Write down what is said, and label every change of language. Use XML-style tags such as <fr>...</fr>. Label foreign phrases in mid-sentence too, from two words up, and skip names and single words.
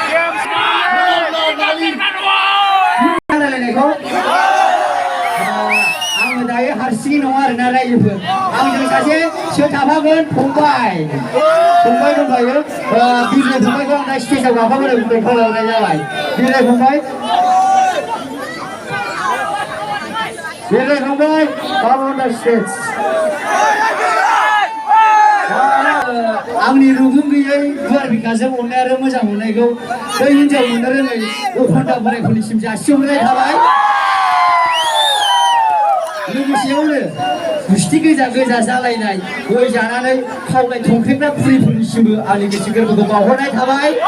<brx>Nali. Nali ni kau. सोर थाफागोन फंबाय दंबायो बिरनाय फंबायखौ आं दा स्टेजआव गाखोबोनो बुंनाय खावलायहरनाय जाबाय बिरनाय फंबाय</brx> <en>come on the stage</en> <brx>आंनि रुगुं गैयै गुवार बिखाजों अननाय आरो मोजां मोननायखौ बै हिन्जाव मोननो रोङै अखन्दा बोरायफोरनिसिम जासिहरनाय थाबाय लोगोसेयावनो गुस्थि गोजा जालायनाय गय जानानै खावलाय थंख्रेग्रा बुरिफोरनिसिमबो आंनि गोसो गोरबोखौ बावहरनाय थाबाय</brx>